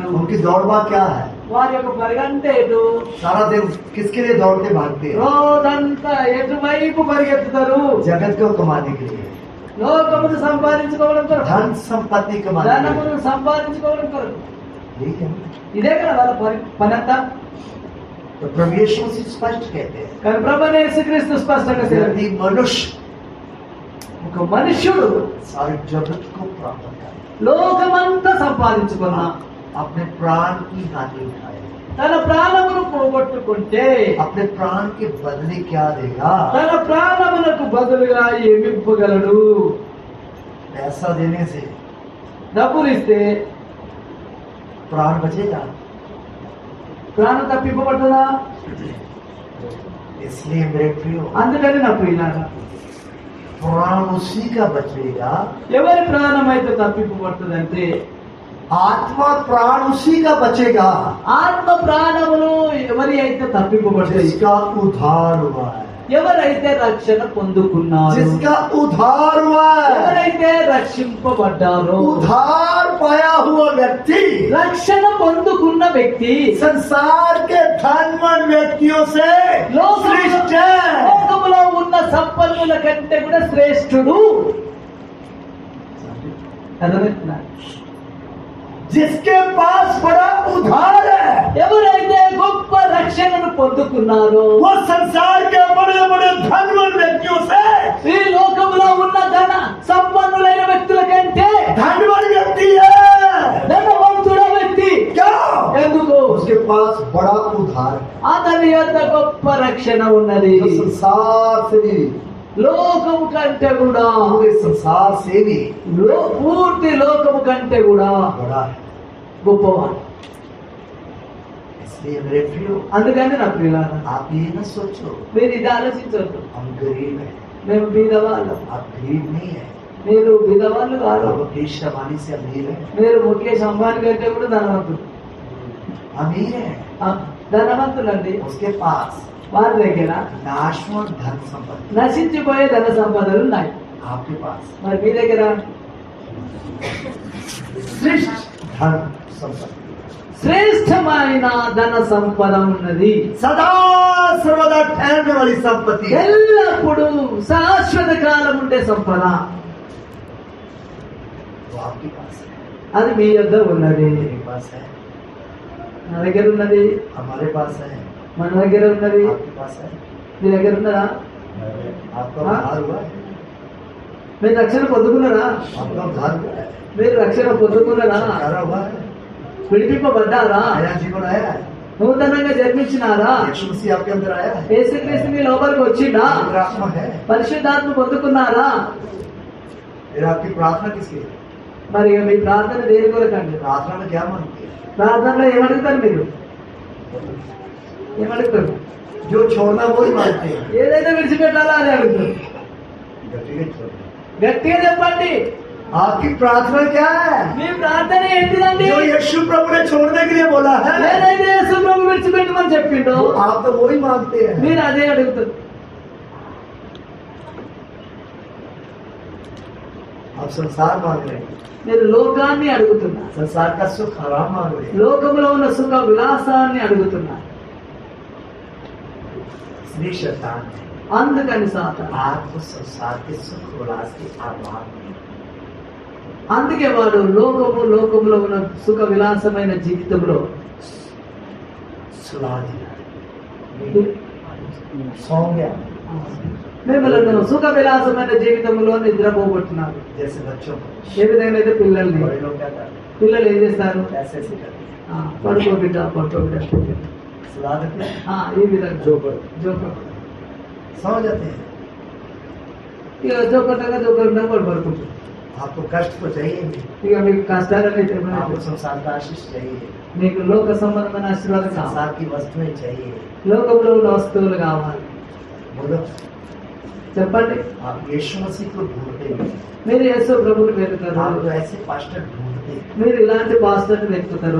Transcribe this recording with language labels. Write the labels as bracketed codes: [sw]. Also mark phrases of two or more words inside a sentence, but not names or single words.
[hi] उनकी दौड़वा क्या है? [te] వారి యొక్క పరిగంటే ఎటు? [hi] सारा दिन किसके लिए दौड़ते भागते हैं? [te] రోజంతా ఎటువైపు పరిగెత్తుతారు? [hi] जगत को कमाने के लिए, [te] లోకమును సంపాదించుకోవడం కొరకు, [hi] धन संपत्ति कमाने के [te] ధనమును సంపాదించుకోవడం కొరకు. [hi] लिए. ठीक है. [te] ఇదే కదా వాళ్ళ పని అంతా. [hi] तो प्रभु यीशु मसीह स्पष्ट कहते हैं, [te] కానీ ప్రభువైన యేసుక్రీస్తు స్పష్టంగా చెప్పారు, [hi] यदि मनुष्य [te] ఒక మనుష్యుడు [hi] सारे जगत को प्राप्त करे, [te] లోకమంతా సంపాదించుకున్నా [hi] अपने प्राण की हानि उठाए, [te] తన ప్రాణమును పోగొట్టుకుంటే [hi] अपने प्राण के बदले क्या देगा? [te] తన ప్రాణమునకు బదులుగా ఏమివ్వగలడు? [hi] पैसा देने से [te] డబ్బులు ఇస్తే [hi] प्राण बचेगा? [te] ప్రాణం తప్పింపబడుతుందా? [hi] इसलिए मेरे प्रियो, [te] అందుకని నా ప్రియులారా, [hi] प्राण उसी का बचेगा, [te] ఎవరి ప్రాణం అయితే తప్పింపబడుతుందంటే [hi] आत्मा प्राण उसी का बचेगा [te] ఆత్మ ప్రాణములు ఎవరి అయితే తప్పింపబడతాయి, [hi] जिसका उद्धार हुआ है. [te] ఎవరైతే రక్షణ పొందుకున్నారో, [hi] जिसका उद्धार हुआ है, [te] ఎవరైతే రక్షింపబడ్డారో, [hi] उद्धार पाया हुआ व्यक्ति [te] రక్షణ పొందుకున్న వ్యక్తి [hi] संसार के धनवान व्यक्तियों से श्रेष्ठ है। [te] లోకములో ఉన్న సంపన్నుల కంటే కూడా శ్రేష్ఠుడు. అర్థమవుతుందా? [hi] जिसके पास बड़ा उद्धार है, [te] ఎవరైతే గొప్ప రక్షణను పొందుకున్నారో, [hi] वो संसार के बड़े बड़े धनवान व्यक्तियों से [te] ఈ లోకములో ఉన్న ధన సంపన్నులైన వ్యక్తుల కంటే [hi] धनवान व्यक्ति है। [te] ధనవంతుడ వ్యక్తి. [hi] क्या? [te] ఎందుకు? [hi] उसके पास बड़ा उद्धार है, [te] అతని యొక్క గొప్ప రక్షణ ఉన్నది. [hi] जो संसार से भी, [te] లోకము కంటే కూడా, [hi] पूरे संसार से भी [te] పూర్తి లోకము కంటే కూడా [hi] बड़ा है। [te] గొప్పవాడు. [hi] इसलिए मेरे प्रियो, [te] అందుకని నా ప్రియులారా, [hi] आप ये न सोचो [te] మీరు ఇది ఆలోచించవద్దు. [hi] हम गरीब हैं, [te] మేము బీదవాళ్ళం. [hi] आप गरीब नहीं है, [te] మీరు బీదవాళ్ళు కాదు. [hi] आप मुकेश अंबानी से अमीर है, [te] మీరు ముఖేష్ అంబానీ కంటే కూడా ధనవంతులు. [hi] अमीर है। [te] ధనవంతులండి. [hi] उसके पास [te] వారి దగ్గర [hi] नाशवान धन संपत्ति, [te] నశించిపోయే ధన సంపదలు ఉన్నాయి. [hi] आपके पास [te] మరి మీ దగ్గర [hi] श्रेष्ठ धन संपत्ति, [te] శ్రేష్టమైన ధన సంపద ఉన్నది. [hi] सदा सर्वदा ठहरने वाली संपत्ति है। [te] ఎల్లప్పుడూ శాశ్వత కాలం ఉండే సంపద [hi] वो आपके पास है, [te] అది మీ యొద్ద ఉన్నది. [hi] मेरे पास है, [te] నా దగ్గర ఉన్నది, [hi] हमारे पास है, [te] మన దగ్గర ఉన్నది. [hi] आपके पास है। [te] మీ దగ్గర ఉన్నదా? [hi] आपका हाँ? उद्धार हुआ है, [te] మీరు రక్షణ పొందుకున్నారా? [hi] आपका उद्धार हुआ है, [te] మీరు రక్షణ పొందుకున్నారా? [hi] छुटकारा हुआ है, [te] విడిపింపబడ్డారా? [hi] नया जीवन आया है, [te] నూతనంగా జన్మించినారా? [hi] यीशु मसीह आपके अंदर आया है, [te] యేసుక్రీస్తు మీ లోపలికి వచ్చిందా? [hi] पवित्र आत्मा है। [te] పరిశుద్ధాత్మ పొందుకున్నారా? [hi] फिर आपकी प्रार्थना किसकी है? [te] మరి మీ ప్రార్థన దేని కొరకండి? [hi] प्रार्थना में क्या मांगती है? [te] ప్రార్థనలో ఏమడుగుతారు మీరు? ఏమడుగుతారు? [hi] जो छोड़ना वो ही मांगते हैं। [te] ఏదైతే విడిచిపెట్టాలా అని అడుగుతారు. [hi] व्यक्तिगत छोड़ना। [te] గట్టిగా చెప్పండి. [hi] आपकी प्रार्थना क्या है? [te] మీ ప్రార్థన ఏంటిదండి? [hi] जो यीशु प्रभु ने छोड़ने के लिए बोला है, [te] ఏదైతే యేసు ప్రభు విడిచిపెట్టమని చెప్పిండో [hi] आप तो वो ही मांगते हैं। [te] మీరు అదే అడుగుతారు. [hi] आप संसार मांग रहे हैं, [te] మీరు లోకాన్ని అడుగుతున్నారు. [hi] संसार का सुख आराम मांग रहे हैं। [te] లోకంలో ఉన్న సుఖ విలాసాన్ని అడుగుతున్నారు. [hi] इसलिए शैतान ने [te] అందుకని సాతాను, [hi] आपको संसार के सुख उल्लास के आराम में [te] అందుకే వాడు లోకములో ఉన్న సుఖ విలాసమైన జీవితంలో [hi] सुला दिया, सौ गया, [te] మిమ్మల్ని సుఖ విలాసమైన జీవితంలో నిద్రపోగొట్టున్నారు. [hi] जैसे बच्चों को [te] ఏ విధంగా అయితే పిల్లల్ని, [hi] बड़े लोग क्या करते [te] పిల్లలు ఏం చేస్తారు? [hi] हैं? ऐसे ऐसे करते हैं, [te] పడుకోబిడ్డ [hi] सुला देते हैं, [te] ఈ విధంగా జోకర్ [hi] सौ जाते हैं। [te] ఇక జోకర్ పడుకుంటారు. [hi] आपको कष्ट तो चाहिए नहीं, [te] ఇక మీకు కష్టాలని [hi] आपको संसार का आशीष चाहिए, [te] మీకు లోక సంబంధమైన ఆశీర్వాదం కావాలి. [hi] संसार की वस्तुएं चाहिए। [te] లోకంలో ఉన్న వస్తువులు కావాలి. [hi] बोलो, [te] చెప్పండి. [hi] आप यीशु मसीह को ढूंढते हैं, [te] మీరు యేసు ప్రభువుని వెతుకుతారు. [hi] आप तो ऐसे पास्टर ढूंढते हैं [te] మీరు ఇలాంటి పాస్టర్ని వెతుకుతారు.